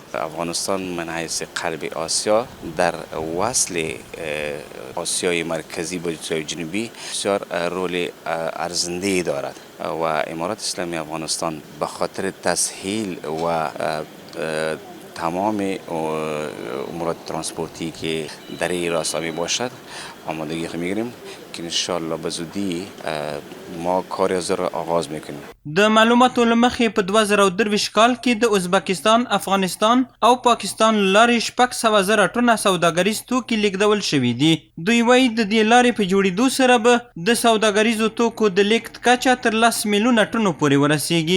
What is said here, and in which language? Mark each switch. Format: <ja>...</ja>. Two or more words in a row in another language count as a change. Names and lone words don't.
<fa>افغانستان من حیث قلب آسیا در وصل آسیای مرکزی با آسیای جنوبی بسیار رول ارزنده دارد و امارات اسلامی افغانستان به خاطر تسهیل و تمام امورات ترانسپورتی که در این راستا می باشد آمادگی میگیریم که انشاءالله به زودی ما کار از را آغاز میکنیم.</fa> <ps>د معلوماتو له مخې په 2023 کال کې د ازبکستان، افغانستان او پاکستان لارې 600,000 ټنه سوداګریز توکي لیږدول شوي دي. دوی وایي د دې لارې په جوړېدو سره به د سوداګریزو توکو د لیږد کچه تر 10 میلیونه ټنو پورې ورسیږي.</ps>